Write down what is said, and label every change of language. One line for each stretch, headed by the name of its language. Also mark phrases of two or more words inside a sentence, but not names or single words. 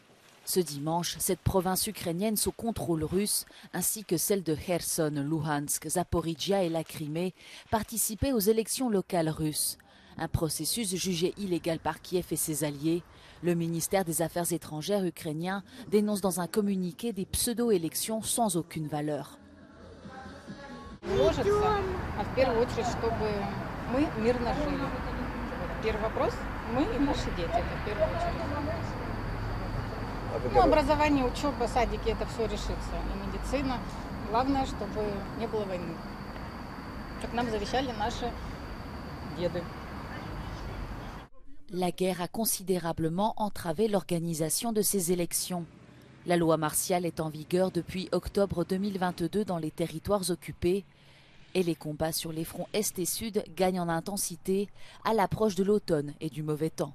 French: Ce dimanche, cette province ukrainienne sous contrôle russe, ainsi que celles de Kherson, Luhansk, Zaporizhia et la Crimée, participaient aux élections locales russes. Un processus jugé illégal par Kiev et ses alliés. Le ministère des Affaires étrangères ukrainien dénonce dans un communiqué des pseudo-élections sans aucune valeur.
Russian: Ну, образование, учеба, садики, это все решится. И медицина. Главное, чтобы не было войны. Как нам завещали наши деды.
French: La guerre a considérablement entravé l'organisation de ces élections. La loi martiale est en vigueur depuis octobre 2022 dans les territoires occupés. Et les combats sur les fronts Est et Sud gagnent en intensité à l'approche de l'automne et du mauvais temps.